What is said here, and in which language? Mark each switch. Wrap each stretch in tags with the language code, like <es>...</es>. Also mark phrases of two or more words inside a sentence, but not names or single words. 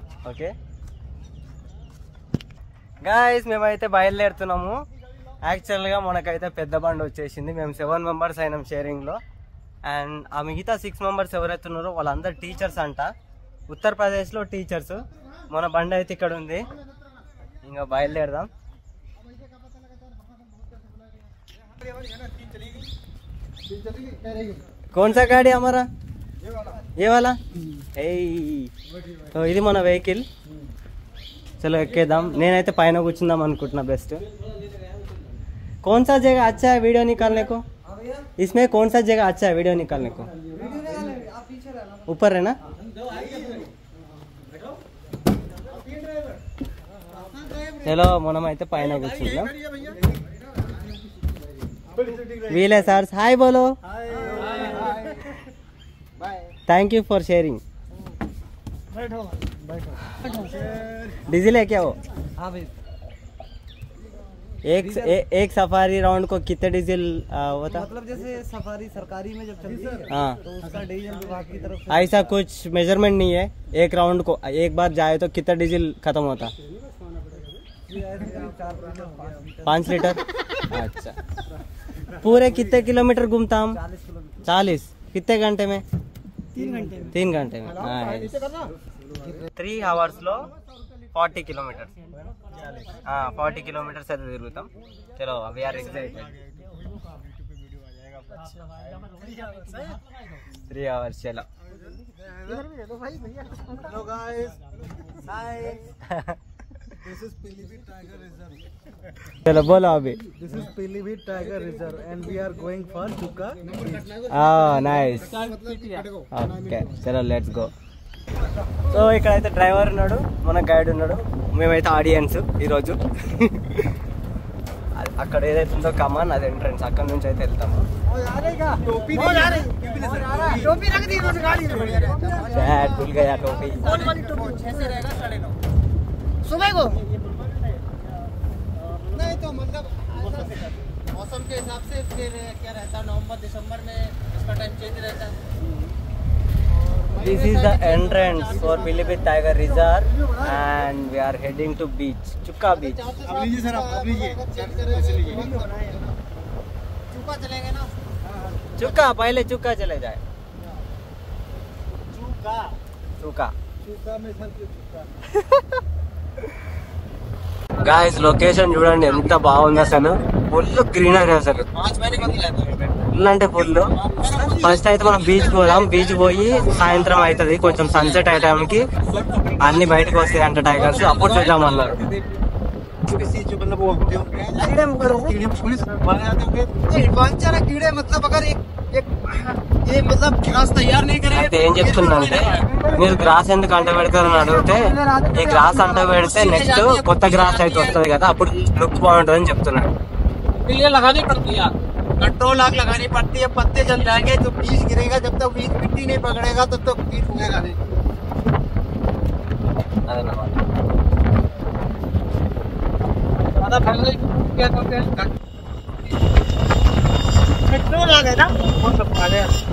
<te>ఓకే గాయ్స్, మేమైతే బయలుదేరుతున్నాము. యాక్చువల్గా మనకైతే పెద్ద బండి వచ్చేసింది. మేము 7 members అయినాం షేరింగ్లో. అండ్ ఆ మిగతా 6 members ఎవరైతే ఉన్నారో వాళ్ళందరూ టీచర్స్ అంట, ఉత్తరప్రదేశ్లో టీచర్స్. మన బండి అయితే ఇక్కడ ఉంది, ఇంకా బయలుదేరదాం.</te> <hi>कौन सा गाड़ी हमारा ये वाला तो</hi> <te>ఇది మన వెహికల్. చలో ఎక్కేద్దాం. నేనైతే పైన కూర్చుందాం అనుకుంటున్నా బెస్ట్.</te> <hi>कौन सा जगह अच्छा है वीडियो निकालने को? इसमें कौन सा जगह अच्छा है वीडियो निकालने को? ऊपर है ना? चलो</hi> <te>మనం అయితే పైన కూర్చుందాం. వీలే సార్, హాయ్ బోలో.</te> <en>Thank you for sharing.</en> <hi>डीजल है क्या वो? हाँ भाई. एक सफारी राउंड को कितने डीजल होता? मतलब जैसे सफारी सरकारी में जब चलती है हाँ तो उसका डीजल विभाग की तरफ से ऐसा कुछ मेजरमेंट नहीं है. एक राउंड को एक बार जाए तो कितना डीजल खत्म होता? 5 लीटर. अच्छा, पूरे कितने किलोमीटर घूमता हम? 40. कितने घंटे में? 3 घंटे में.</hi> <te>3 hours లో 40 kilometers. 40 kilometers అయితే తిరుగుతాం. చలో</te> <en>we are excited.</en> <te>3 hours చలో.</te> <en>Hello guys, hi. This is Pilibhit Tiger Reserve.</en> <hi>चलो बोलो अभी.</hi> <en>This is Pilibhit Tiger Reserve and we are going for Chukka.</en> <te>నైస్. ఓకే చలో</te> <en>let's go.</en> <te>సో ఇక్కడైతే డ్రైవర్ ఉన్నాడు, మన గైడ్ ఉన్నాడు, మేమైతే ఆడియన్స్ ఈరోజు. అక్కడ ఏదైతే ఉందో కమాన్, అది ఎంట్రన్స్. అక్కడ నుంచి అయితే వెళ్తాము.</te> <hi>भूल गया टोपी. सुबह को नहीं तो मतलब मौसम के हिसाब से फिर क्या रहता है, नवंबर दिसंबर में इसका टाइम चेंज रहता है.</hi> <en>This is the entrance for Pilibhit Tiger Reserve and we are heading to beach, Chukka beach.</en> <hi>अब लीजिए सर, आप लीजिए. चुका चलेंगे ना. चुक्का पहले चुक्का चले जाए. चुका चुक्का चुका में सर चुका.</hi> <te>గాయ్స్ లొకేషన్ చూడండి ఎంత బాగుంది అసలు.</te> <en>full greenery</en> <te>అసలు, ఫుల్ అంటే ఫుల్. ఫస్ట్ అయితే మనం బీచ్ పోదాం, బీచ్ పోయి సాయంత్రం అవుతుంది కొంచెం సన్సెట్ అయ్యే టైంకి అన్ని బయటకు వస్తాయి అంట టైగర్స్, అప్పుడు చూద్దాం అన్నారు. అయితే ఏం చెప్తుందంటే మీరు గ్రాస్ ఎందుకు అంట పెడతారని అడిగితే, ఈ గ్రాస్ అంట పెడితే నెక్స్ట్ కొత్త గ్రాస్ అయితే వస్తుంది కదా, అప్పుడు లుక్ బాగుంటుంది అని చెప్తున్నాడు.</te> <hi>लगानी पड़ती है, कंट्रोल आग लगानी पड़ती है, पत्ते जल जाएंगे तो बीज गिरेगा, जब तक बीज मिट्टी नहीं पकड़ेगा तब तक बीज उगेगा नहीं. क्या करते हैं कंट्रोल आ गए ना, वो सब आ गया</hi>